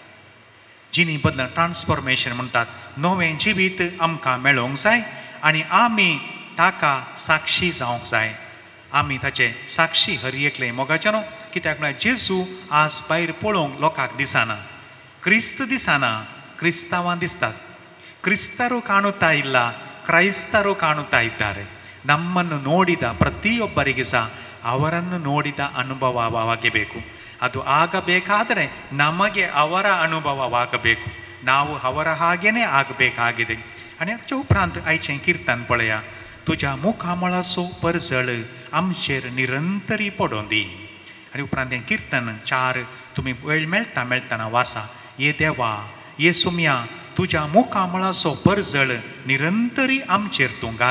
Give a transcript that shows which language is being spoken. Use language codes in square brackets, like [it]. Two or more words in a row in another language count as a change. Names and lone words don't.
[kok] जिणी बदला ट्रान्सफॉर्मेशन म्हणटात, नवें जिवीत आमकां मेळोवंक जाय आनी आमी ताका साक्षी जावंक जाय. आमी ताचे साक्षी हरी एकले मोगाच्यानो कित्याक म्हळ्यार जेजू आज भायर पळोवंक लोकांक दिसना, क्रिस्त दिसना, क्रिस्तांवां दिसतात. [kn] ಕ್ರಿಸ್ತರು ಕಾಣುತ್ತಾ ಇಲ್ಲ, ಕ್ರೈಸ್ತರು ಕಾಣುತ್ತಾ ಇದ್ದಾರೆ. ನಮ್ಮನ್ನು ನೋಡಿದ ಪ್ರತಿಯೊಬ್ಬರಿಗೆ ಸಹ ಅವರನ್ನು ನೋಡಿದ ಅನುಭವವಾಗಬೇಕು. ಅದು ಆಗಬೇಕಾದರೆ ನಮಗೆ ಅವರ ಅನುಭವವಾಗಬೇಕು, ನಾವು ಅವರ ಹಾಗೇನೆ ಆಗಬೇಕಾಗಿದೆ. [kok] आणि हाच्या उपरांत आयचें किर्तन पळया. तुज्या मुखा मळाचो परजळ आमचेर निरंतरी पडों दी. आनी उपरांत हें किर्तन 4 तुमी वेळ मेळटाना वाचा. ये देवा, ये सुम्या, तुज्या मुखा मळाचो परजळ निरंतरी आमचेर तूं घाल.